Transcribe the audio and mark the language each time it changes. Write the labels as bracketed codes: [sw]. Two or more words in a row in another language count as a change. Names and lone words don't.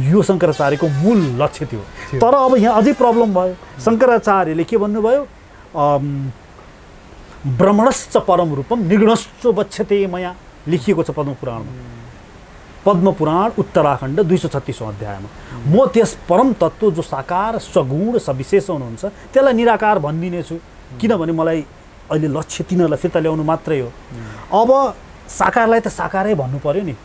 [ne] यो शङ्कराचार्यको मूल लक्ष्य थियो। तर अब यहाँ अझै प्रब्लम भयो। शङ्कराचार्यले के भन्नुभयो, [sa] ब्रह्मणश्च परम रूपम निगुणश्च वक्ष्यते मया [ne] लेखिएको छ पद्मपुराणमा। पद्मपुराण उत्तराखण्ड 236औं अध्यायमा म त्यस परम तत्त्व जो साकार सगुण सविशेष हुनुहुन्छ त्यसलाई निराकार भनिदिनेछु, किनभने मलाई अहिले लक्ष्य तिनीहरूलाई फिर्ता ल्याउनु मात्रै हो। अब साकारलाई त साकारै भन्नु पर्यो नि।